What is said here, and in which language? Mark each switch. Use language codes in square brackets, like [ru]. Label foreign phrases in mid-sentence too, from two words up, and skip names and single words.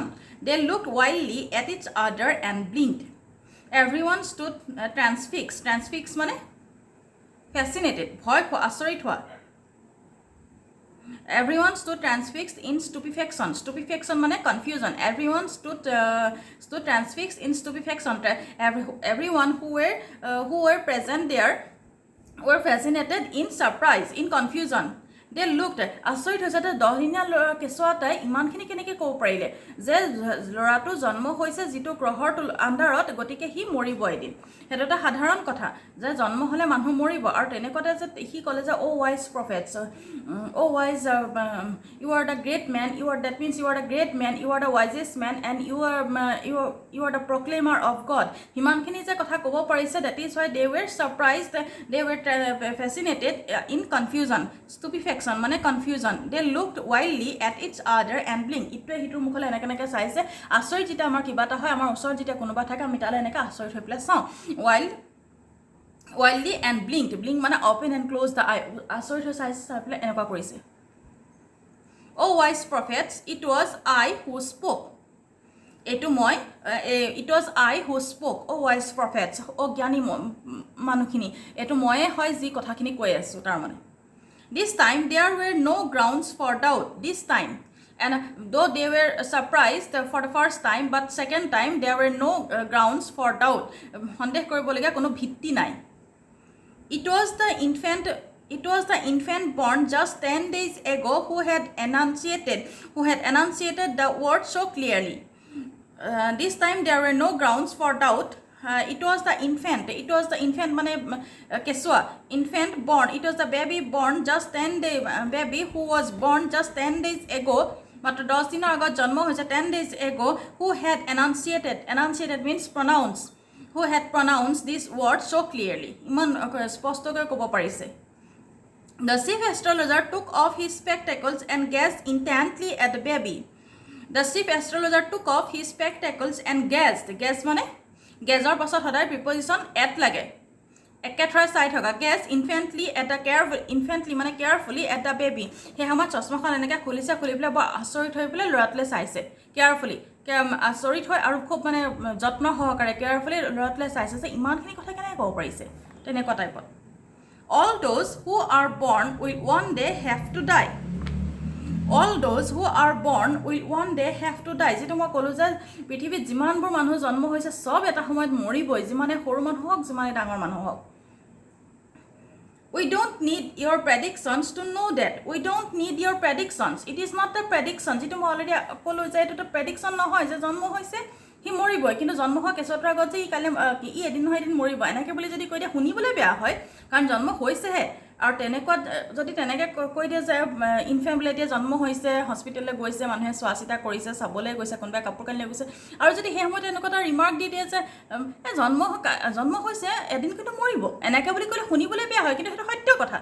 [en] They looked wildly at each other and blinked. Everyone stood transfixed মানে fascinated, [as] ভয় খোৱা, আচৰিত হোৱা। [en] Everyone stood transfixed in stupefaction. Stupefaction মানে confusion. Everyone stood transfixed in stupefaction. Everyone who were present there were fascinated in surprise, in confusion. They looked, [as] আচৰিত হৈছে যে 10 দিনীয়া কেঁচুৱাটাই ইমানখিনি কেনেকৈ ক'ব পাৰিলে যে ল'ৰাটো জন্ম হৈছে যিটো গ্ৰহৰ আণ্ডাৰত, গতিকে সি মৰিব এদিন। সেইটো এটা সাধাৰণ কথা যে জন্ম হ'লে মানুহ মৰিব, আৰু তেনেকুৱাতে যে সি ক'লে যে [en] "Oh wise prophets, oh wise, you are the great man, that means you are the great man, you are the wisest man, and you are the proclaimer of God." [as] সিমানখিনি যে কথা ক'ব পাৰিছে, [en] that is why they were surprised, they were fascinated in confusion. Stupefaction মানে confusion. They looked wildly at each other and blinked. [as] ইটোৱে সিটোৰ মুখলৈ এনেকৈ চাইছে। আচৰিত যেতিয়া আমাৰ কিবা এটা হয়, আমাৰ ওচৰত যেতিয়া কোনোবা থাকে, আমি তালৈ এনেকৈ আচৰিত হৈ পেলাই চাওঁ। [en] Wildly and blinked. Blink মানে open and close the eye. [as] আচৰিত হৈ চাই পেলাই এনেকুৱা কৰিছে। [en] Oh wise prophets, it was I who spoke. It was I who spoke. Oh wise prophets, [as] oh জ্ঞানী মানুহখিনি, এইটো ময়ে হয় যি কথাখিনি কৈ আছোঁ তাৰমানে। [en] This time there were no grounds for doubt. This time, and though they were surprised for the first time, but second time there were no grounds for doubt. [as] সন্দেহ কৰিবলগীয়া কোনো ভিত্তি নাই। [en] It was the infant born just 10 days ago who had enunciated the word so clearly. This time there were no grounds for doubt. It was the infant মানে কেঁচুৱা, infant born, it was the baby born just 10 days, baby who was born just 10 days ago, [as] মাত্ৰ 10 দিনৰ আগত জন্ম হৈছে [en] 10 days ago, who had enunciated means pronounce, who had pronounced this word so clearly, [as] ইমান স্পষ্টকৈ ক'ব পাৰিছে। [en] The chief astrologer took off his spectacles and gazed intently at the baby. The chief astrologer took off his spectacles and gazed [as] মানে গেজৰ পাছত সদায় [en] preposition at [as] লাগে, একেঠাই চাই থকা। [en] gaze intently মানে carefully at the baby. [as] সেই সময়ত চশমাখন এনেকৈ খুলি পেলাই বৰ আচৰিত হৈ পেলাই ল'ৰাটোলৈ চাইছে, কেয়াৰফুলি আচৰিত হয় আৰু খুব মানে যত্ন সহকাৰে কেয়াৰফুলি ল'ৰাটোলৈ চাইছে যে ইমানখিনি কথা কেনেকৈ ক'ব পাৰিছে, তেনেকুৱা টাইপত। [en] All those who are born will one day have to die. All those who are born will one day have to die. [as] যেটো মই ক'লোঁ যে পৃথিৱীত যিমানবোৰ মানুহ জন্ম হৈছে চব এটা সময়ত মৰিবই, যিমানে সৰু মানুহ হওক যিমানে ডাঙৰ মানুহ হওক। [en] We don't need your predictions to know that. We don't need your predictions. It is not the prediction. [as] যেটো মই অলৰেডি ক'লোঁ যে এইটো প্ৰেডিকশ্যন নহয় যে জন্ম হৈছে সি মৰিবই, কিন্তু জন্ম হোৱা কেঁচুৱাটোৰ আগত যে ই এদিন নহয় এদিন মৰিব এনেকৈ বুলি যদি কৈ দিয়ে শুনিবলৈ বেয়া হয়, কাৰণ জন্ম হৈছেহে। আৰু তেনেকুৱা যদি তেনেকৈ কৈ দিয়ে যে ইনফেমিলি এতিয়া জন্ম হৈছে, হস্পিটেললৈ গৈছে, মানুহে চোৱা চিতা কৰিছে, চাবলৈ গৈছে, কোনোবাই কাপোৰ কানি লৈ গৈছে, আৰু যদি সেই সময়ত এনেকুৱা এটা ৰিমাৰ্ক দি দিয়ে যে জন্ম হৈছে এদিন কিন্তু মৰিব, এনেকৈ বুলি ক'লে শুনিবলৈ বেয়া হয়, কিন্তু সেইটো সত্য কথা।